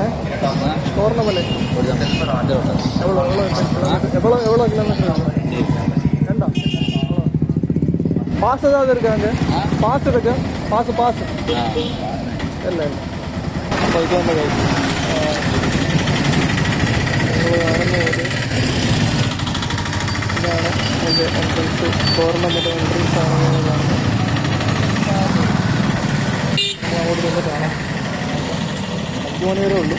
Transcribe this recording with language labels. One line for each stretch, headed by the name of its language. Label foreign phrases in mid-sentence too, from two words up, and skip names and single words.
Tamil: തോർണമല எவ்வளோ கிலோமீட்டர்? ரெண்டா? பாஸ் ஏதாவது இருக்காங்க? பாஸ் இருக்கு. பாஸ் இல்லை இல்லை.
Malayalam: അപ്പോൾ ഇത് തന്നെ കഴിച്ചു. നിങ്ങൾ കാണുന്ന പോലെ ഇതാണ് എൻ്റെ എൻട്രൻസ്. തോർണമല എൻട്രൻസ് ആണെന്ന് കാണുന്നത്. അങ്ങോട്ട് തന്നെ കാണാം. 5 മണി വരെ ഉള്ളൂ.